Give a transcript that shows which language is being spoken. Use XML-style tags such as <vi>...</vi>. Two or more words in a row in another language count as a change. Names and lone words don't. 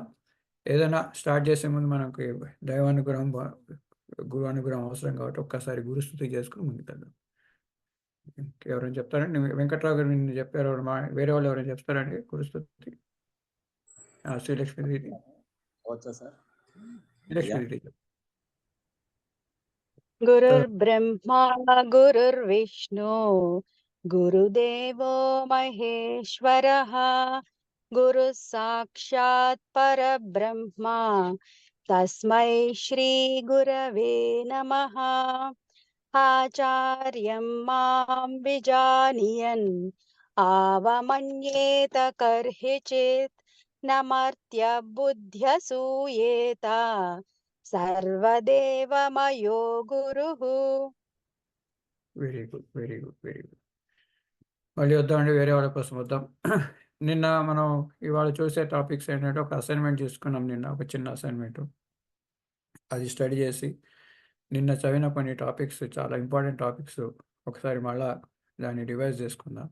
<te>ఏదైనా స్టార్ట్ చేసే ముందు మనకి దైవానుగ్రహం, గురు అనుగ్రహం అవసరం కాబట్టి ఒక్కసారి గురుస్తుతి చేసుకొని ముందుకెళ్దాం. ఇంకెవరైనా చెప్తారండి? వెంకట్రావు గారు నిన్న చెప్పారు. వేరే వాళ్ళు ఎవరైనా చెప్తారండి గురుస్తుతి? శ్రీలక్ష్మీదేవి. వచ్చా సార్? అయ్యా శ్రీలక్ష్మీదేవి.</te> <sa>गुरुर्ब्रह्मा गुरुर्विष्णु गुरुदेवो महेश्वरः गुरुः साक्षात् परब्रह्मा तस्मै श्रीगुरवे नमः। आचार्यं मां विजानीयन् आवमन्येत कर्हिचित् नमर्त्यबुद्ध्यसूयेत सर्वदेवमयो गुरुः।</sa> <en>Very good. Very good. Very good.</en> <te>మళ్ళీ వద్దామండి. వేరే వాళ్ళ కోసం వద్దాం. నిన్న మనం ఇవాళ చూసే టాపిక్స్ ఏంటంటే ఒక అసైన్‌మెంట్ చేసుకున్నాం నిన్న. ఒక చిన్న అసైన్‌మెంటు. అది స్టడీ చేసి నిన్న చదివిన కొన్ని టాపిక్స్ చాలా</te> <en>important topics</en> <te>ఒకసారి మళ్ళా దాన్ని రివైజ్ చేసుకుందాం.</te>